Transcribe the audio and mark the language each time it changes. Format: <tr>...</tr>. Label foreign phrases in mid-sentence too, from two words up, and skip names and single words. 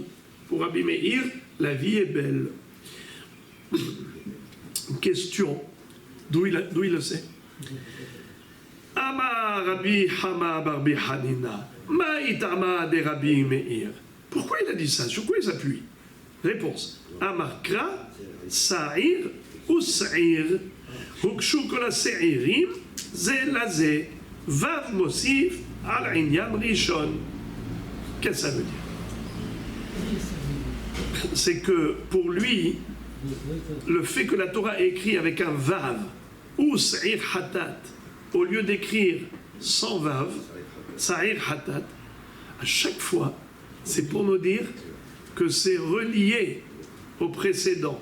<fr>Pour Rabbi Meir, la vie est belle. Question, d'où il le sait?</fr> <arc>אמר רבי חמא ברבי חנינא מאי טעמא דרבי מאיר.</arc> <fr>Pourquoi il a dit ça? Sur quoi il s'appuie? Réponse.</fr> <arc>אמר קרא שעיר ושעיר.</arc> <he>הוקשו כל השעירים זה לזה וי"ו מוסיף על ענין ראשון.</he> <fr>Qu'est-ce que ça veut dire? C'est que pour lui, le fait que la Torah est écrite avec un Vav</fr> <he>ושעיר חטאת,</he> <fr>au lieu d'écrire sans Vav,</fr> <he>שעיר חטאת,</he> <fr>à chaque fois, c'est pour nous dire que c'est relié au précédent.</fr>